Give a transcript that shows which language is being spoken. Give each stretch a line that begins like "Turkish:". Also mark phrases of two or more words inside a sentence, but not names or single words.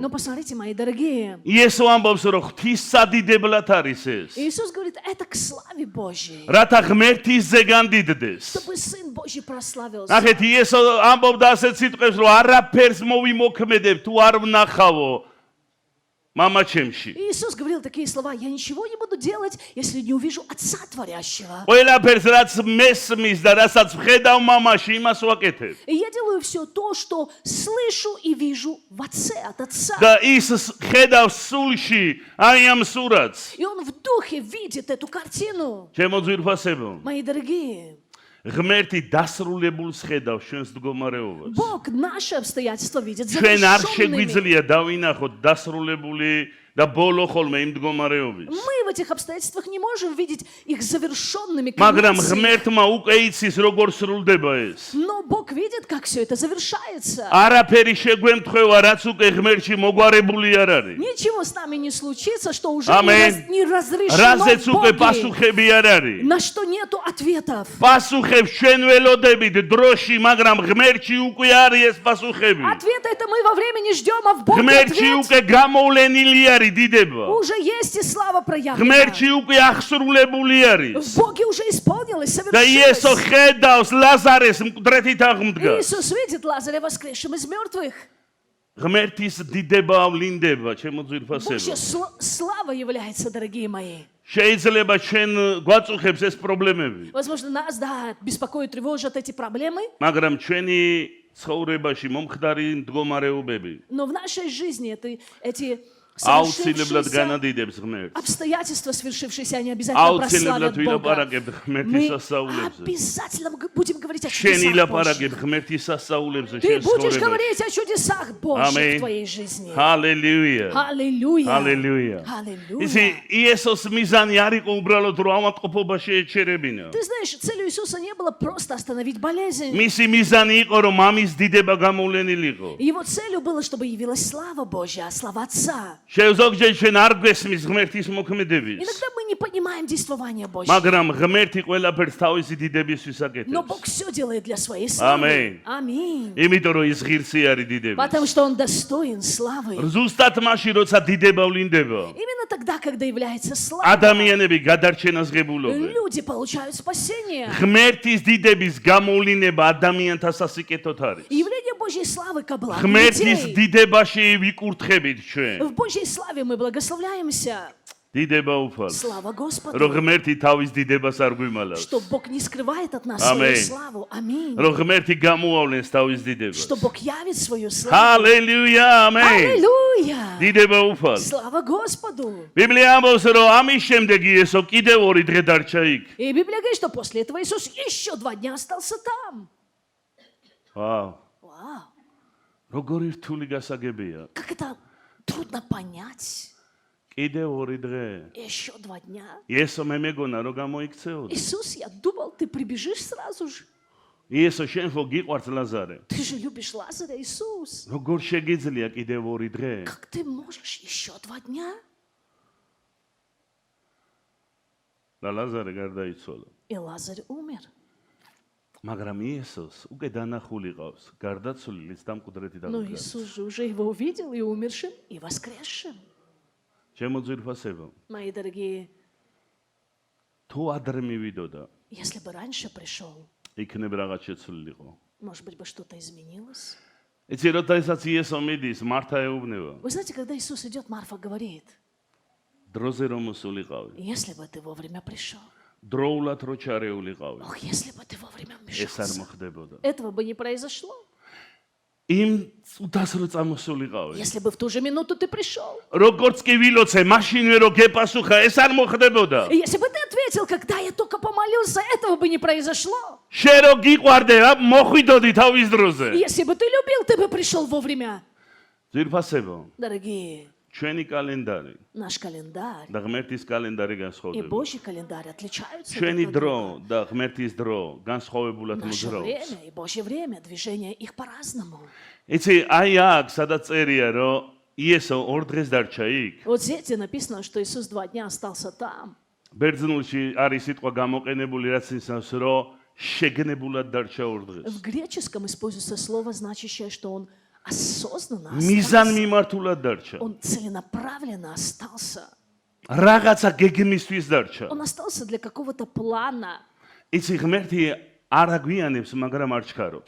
Russian: Но посмотрите, мои дорогие.
Georgian: იესო ამბობს რომ ღვთისადიდებლად არის ეს.
Russian: Иисус говорит, это к славе Божьей.
Georgian: რათა ღმერთისზე განდიდდეს.
Russian: Чтобы Сын Божий прославился.
Georgian: ნახეთ იესო ამბობდა ასეთ სიტყვებს რომ არაფერს მოვიმოქმედებ თუ არ ვნახავო мама ჩემში.
Russian: Иисус говорил такие слова, я ничего не буду делать, если не увижу Отца Творящего.
Georgian: ყველაფერს რაც მესმის და რასაც ვხედავ მამაში იმას ვაკეთებ.
Russian: И я делаю все то, что слышу и вижу в Отце, от Отца.
Georgian: და ის ხედავს სულში აი ამ სურათს.
Russian: И Он в духе видит эту картину.
Georgian: ჩემო ძვირფასებო.
Russian: Мои дорогие,
Georgian: ღმერთი დასრულებულს ხედავს ჩვენს მდგომარეობას.
Russian: Бог наши обстоятельства видит
Georgian: ჩვენ არ
Russian: завершенными.
Georgian: შეგვიძლია დავინახოთ დასრულებული და ბოლო ხოლმე იმ მდგომარეობის.
Russian: Мы в этих обстоятельствах не можем видеть их завершенными.
Georgian: მაგრამ
Russian: конец их.
Georgian: ღმერთმა უკვე იცის როგორ სრულდება ეს.
Russian: Но Бог видит, как все это завершается.
Georgian: არაფერი შეგვემთხვევა, რაც უკვე ღმერთში მოგვარებული არ არის.
Russian: Ничего с нами не случится, что уже Аминь. не разрешено
Georgian: რაზეც
Russian: в
Georgian: უკვე
Russian: Боге,
Georgian: პასუხები არ არის.
Russian: на что нету ответов.
Georgian: პასუხებს ჩვენ ველოდებით დროში, მაგრამ ღმერთში უკვე არის ეს პასუხები.
Russian: Ответа это мы во времени ждем, а в Боге
Georgian: ღმერთში
Russian: ответ
Georgian: უკვე გამოვლენილი არის დიდება.
Russian: уже есть и слава проявлена.
Georgian: ღმერთში უკვე აღსრულებული არის.
Russian: В Боге уже исполнилось,
Georgian: და იესო
Russian: совершилось.
Georgian: ხედავს ლაზარეს მკვდრეთით აღმდგას.
Russian: Иисус видит Лазаря воскресшим из мертвых.
Georgian: ღმერთის დიდება ავლინდება, ჩემო
Russian: Божья
Georgian: ძვირფასებო.
Russian: слава является, дорогие мои.
Georgian: შეიძლება ჩვენ გვაწუხებს ეს პრობლემები,
Russian: Возможно, нас, да, беспокоят, тревожат эти проблемы,
Georgian: მაგრამ ჩვენი ცხოვრებაში მომხდარი მდგომარეობები
Russian: но в нашей жизни эти
Georgian: აუცილებლად
Russian: совершившиеся
Georgian: განადიდებს ღმერთს.
Russian: обстоятельства, свершившиеся, они обязательно
Georgian: აუცილებლად
Russian: прославят Бога.
Georgian: ვილაპარაკებ ღმერთის
Russian: Мы
Georgian: სასწაულებზე.
Russian: обязательно будем говорить о
Georgian: შენ
Russian: чудесах
Georgian: ილაპარაკებ
Russian: Божьих.
Georgian: ღმერთის სასწაულებზე
Russian: Ты
Georgian: შენ
Russian: будешь
Georgian: ცხოვრებაში.
Russian: говорить о чудесах Божьих Аминь. в твоей жизни.
Georgian: ჰალელუია.
Russian: Аллилуйя.
Georgian: ჰალელუია.
Russian: Аллилуйя.
Georgian: ისი იესოს მიზანი არ იყო უბრალოდ რომ ავადმყოფობაში ეჩერებინა.
Russian: Ты знаешь, целью Иисуса не было просто остановить болезнь.
Georgian: მისი მიზანი იყო რომ ამის დიდება გამოვლენილიყო.
Russian: Его целью было, чтобы явилась слава Божья, слава Отца.
Georgian: ზოგჯერ ჩვენ არ გვესმის ღმერთის მოქმედების.
Russian: Иногда мы не понимаем действования Божьего.
Georgian: მაგრამ ღმერთი ყველაფერს თავისი დიდებისთვის
Russian: Но
Georgian: აკეთებს.
Russian: Бог все делает для своей славы. Аминь. Аминь.
Georgian: იმიტომ რომ ის ღირსი არის დიდების.
Russian: Потому что Он достоин славы.
Georgian: ზუსტად მაშინ როცა დიდება ვლინდება,
Russian: Именно тогда, когда является слава,
Georgian: ადამიანები გადარჩენას ღებულობენ.
Russian: люди получают спасение.
Georgian: ღმერთის დიდების გამოვლინება ადამიანთა სასიკეთოდ არის.
Russian: Явление Божьей славы ко благу
Georgian: ღმერთის
Russian: людей.
Georgian: დიდებაში ვიკურთხებით ჩვენ.
Russian: В Божьей славе мы благословляемся.
Georgian: დიდება უფალს.
Russian: Слава Господу.
Georgian: რომ ღმერთი თავის დიდებას არ გვიმალავს.
Russian: Что Бог не скрывает от нас Аминь. свою славу. Аминь.
Georgian: რომ ღმერთი გამოავლენს თავის დიდებას.
Russian: Что Бог явит свою славу.
Georgian: ჰალელუია, ამენ.
Russian: Аллилуйя.
Georgian: დიდება უფალს.
Russian: Слава Господу.
Georgian: ბიბლია ამბობს, რომ ამის შემდეგ იესო კიდევ 2 დღე დარჩა იქ.
Russian: И Библия говорит, что после этого Иисус еще 2 дня остался там.
Georgian: ვაუ,
Russian: Вау.
Georgian: როგორი რთული გასაგებია.
Russian: Как это трудно понять.
Georgian: კიდევ 2 დღე.
Russian: Еще 2 дня.
Georgian: იესო მე მეგონა რომ გამოიქცეოდა.
Russian: Иисус, я думал, ты прибежишь сразу же.
Georgian: იესო შენ ხო გიყვარს ლაზარე?
Russian: Ты же любишь Лазаря, Иисус.
Georgian: როგორ შეგიძლია კიდევ 2 დღე?
Russian: Как ты можешь еще 2 дня?
Georgian: და ლაზარე გარდაიცვალა.
Russian: И Лазарь умер.
Georgian: მაგრამ იესოს უკვე დანახული ყავს, გარდაცვლილიც და მკვდრეთი
Russian: Но
Georgian: დაგდგა.
Russian: Иисус же уже его увидел и умершим, и воскресшим.
Georgian: ჩემო ძვირფასებო,
Russian: Мои дорогие,
Georgian: თუ ადრე მივიდოდა,
Russian: если бы раньше пришел,
Georgian: იქნებ რაღაც შეცვლილიყო.
Russian: может быть, бы что-то изменилось.
Georgian: იცი როდესაც იესო მიდის, მართა ეუბნება,
Russian: Вы знаете, когда Иисус идет, Марфа говорит,
Georgian: დროზე რომ მოსულიყავი,
Russian: если бы ты вовремя пришел,
Georgian: დროულად რო ჩარეულიყავი,
Russian: ох, если бы ты вовремя
Georgian: ეს არ
Russian: вмешался,
Georgian: მოხდებოდა.
Russian: этого бы не произошло.
Georgian: იმ წუთას რო წამოსულიყავი.
Russian: Если бы в ту же минуту ты пришел.
Georgian: როგორც კი ვილოცე, მაშინვე რო გეპასუხა, ეს არ მოხდებოდა.
Russian: И если бы ты ответил, когда я только помолился, этого бы не произошло.
Georgian: შენ რო გიყვარდე, მოხვიდოდი თავის დროზე.
Russian: Если бы ты любил, ты бы пришел вовремя.
Georgian: ძვირფასებო,
Russian: Дорогие,
Georgian: ჩვენი კალენდარი
Russian: наш календарь
Georgian: და ღმერთის კალენდარი
Russian: и
Georgian: განსხვავდება.
Russian: Божий календарь отличаются
Georgian: ჩვენი
Russian: друг от
Georgian: დრო
Russian: друга.
Georgian: და ღმერთის დრო განსხვავებულად
Russian: Наше
Georgian: მოძრაობს.
Russian: время и Божье время, движение их по-разному.
Georgian: იცი, აი აქ სადაც წერია, რომ იესო 2 დღეს დარჩა იქ.
Russian: Вот здесь написано, что Иисус 2 дня остался там.
Georgian: ბერძნულში არის სიტყვა გამოყენებული, რაც ისავს, რომ შეგნებულად дарча 2 დღეს.
Russian: В греческом используется слово, значащее, что он осознанно
Georgian: მიზან
Russian: остался.
Georgian: მიმართულად дарча.
Russian: Он целенаправленно остался.
Georgian: რაღაცა გეგმისთვის дарча.
Russian: Он остался для какого-то плана.
Georgian: იცი, ღმერთი არ აგვიანებს, მაგრამ არ ჩქარობს.